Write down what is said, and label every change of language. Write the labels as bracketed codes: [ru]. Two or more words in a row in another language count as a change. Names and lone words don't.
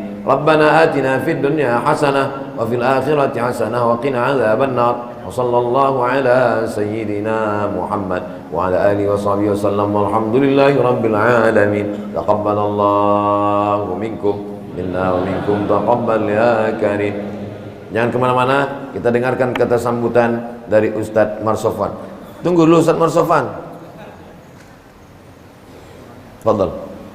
[ar] ربنا آتنا في الدنيا حسنة وفي الآخرة حسنة وقنا عذاب النار. وصلى الله على سيدنا محمد وعلى آله وصحبه وسلم والحمد لله رب العالمين. تقبل الله منكم منا ومنكم تقبل يا كريم. [id] Jangan kemana-mana, kita dengarkan kata sambutan dari Ustadz Marsofan. Tunggu dulu Ustadz Marsofan. Fadal.